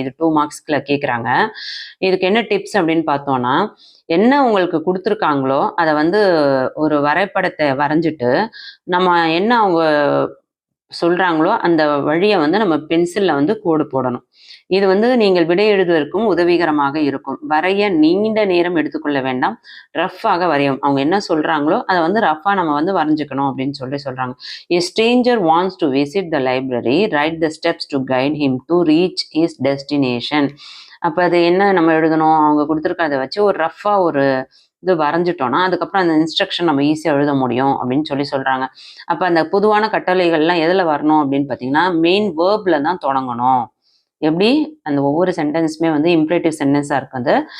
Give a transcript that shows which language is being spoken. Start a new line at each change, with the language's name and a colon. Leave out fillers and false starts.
Tamil: இது 2 marksல கேட்குறாங்க. இதுக்கு என்ன டிப்ஸ் அப்படின்னு பார்த்தோன்னா என்ன உங்களுக்கு கொடுத்துருக்காங்களோ அதை வந்து ஒரு வரைபடத்தை வரைஞ்சிட்டு நம்ம என்ன அவங்க சொல்கிறாங்களோ அந்த வழியை வந்து நம்ம பென்சிலில் வந்து கோடு போடணும். இது வந்து நீங்கள் விடை எழுதுவதற்கும் உதவிகரமாக இருக்கும். வரைய நீண்ட நேரம் எடுத்துக்கொள்ள வேண்டாம், ரஃப்பாக வரையும். அவங்க என்ன சொல்கிறாங்களோ அதை வந்து ரஃப்பாக நம்ம வந்து வரைஞ்சிக்கணும் அப்படின்னு சொல்கிறாங்க.
English: A stranger wants to visit the library, write the steps to guide him to reach his destination.
Tamil: அப்போ அது என்ன நம்ம எழுதணும்? அவங்க கொடுத்துருக்கறத வச்சு ஒரு ரஃப்பாக ஒரு இது வரைஞ்சிட்டோன்னா அதுக்கப்புறம் அந்த இன்ஸ்ட்ரக்ஷன் நம்ம ஈஸியாக எழுத முடியும் அப்படின்னு சொல்கிறாங்க. அப்போ அந்த பொதுவான கட்டளைகள்லாம் எதில் வரணும் அப்படின்னு பார்த்தீங்கன்னா மெயின் வேர்பில் தான் தொடங்கணும். எப்படி அந்த ஒவ்வொரு சென்டென்ஸுமே வந்து இம்ப்ரேட்டிவ் சென்டென்ஸாக இருக்குது.